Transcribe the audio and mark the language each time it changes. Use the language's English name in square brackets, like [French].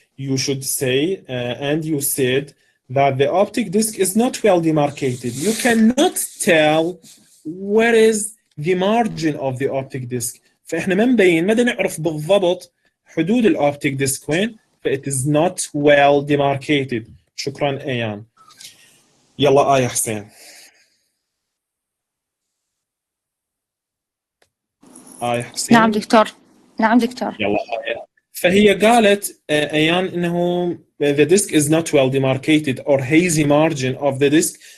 [English] You should say and you said that the optic disc is not well demarcated. You cannot tell where is the margin of the optic disc. [Arabic] فإحنا ما مبين ما نعرف بالضبط حدود الأوبتيك ديسك وين. [English] it is not well demarcated. [Arabic] شكرا أيان. يلا آية حسين. آية حسين. نعم دكتور. نعم دكتور. يلا آية. فهي قالت أيان إنه [English] the disc is not well demarcated or hazy margin of the disc